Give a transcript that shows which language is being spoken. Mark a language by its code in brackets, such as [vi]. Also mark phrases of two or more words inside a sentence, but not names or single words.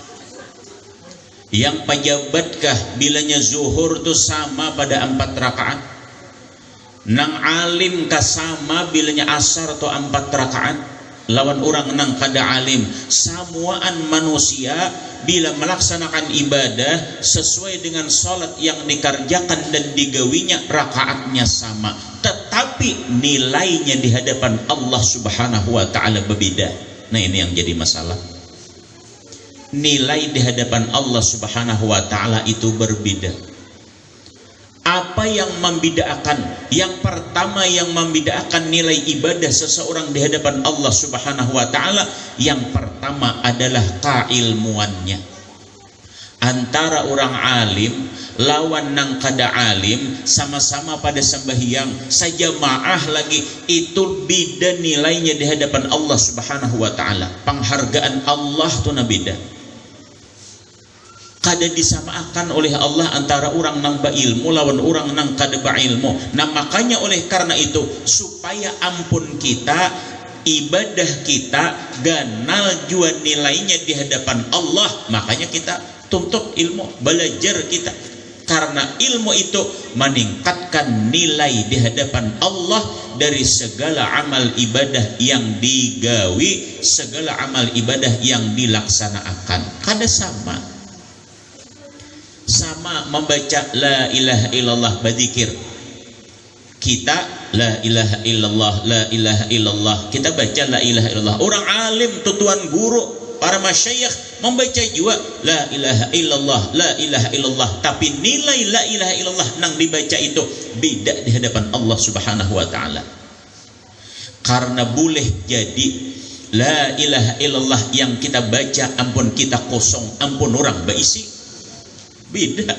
[bjn] Yang pejabatkah bilanya zuhur tuh sama pada 4 rakaat. Nang alim kah sama bilanya asar tuh 4 rakaat. Lawan orang nang kada alim. [id] Samuaan manusia bila melaksanakan ibadah sesuai dengan salat yang dikerjakan dan digawinya rakaatnya sama. Tetapi nilainya di hadapan Allah Subhanahu wa taala berbeda. Nah ini yang jadi masalah. Nilai di hadapan Allah Subhanahu wa taala itu berbeda. Apa yang membedakan? Yang pertama yang membedakan nilai ibadah seseorang di hadapan Allah Subhanahu wa taala, yang pertama adalah keilmuannya. [bjn] Antara orang alim lawan nang kada alim, sama-sama pada sembahyang sajamaah lagi, itu beda nilainya di hadapan Allah Subhanahu wa taala. Penghargaan Allah tuh beda. Kada disamakan oleh Allah antara orang nang bailmu lawan orang nang kada bailmu. Nah makanya oleh karena itu, supaya ampun kita, ibadah kita ganal jua nilainya di hadapan Allah, [id] makanya kita tuntut ilmu, belajar kita. Karena ilmu itu meningkatkan nilai di hadapan Allah dari segala amal ibadah yang digawi, segala amal ibadah yang dilaksanakan. [bjn] Kada sama membaca [ar] لا إله إلا الله [bjn] berzikir. [ar] Kita لا إله إلا الله، لا إله إلا الله, [id] kita baca [ar] لا إله إلا الله. [id] Orang alim, tuan guru, para masyayikh membaca juga [ar] لا إله إلا الله، لا إله إلا الله, [bjn] tapi nilai [ar] لا إله إلا الله [bjn] nang dibaca itu beda di hadapan Allah Subhanahu wa taala. [id] Karena boleh jadi [ar] لا إله إلا الله [id] yang kita baca ampun kita kosong, ampun orang baisi, beda.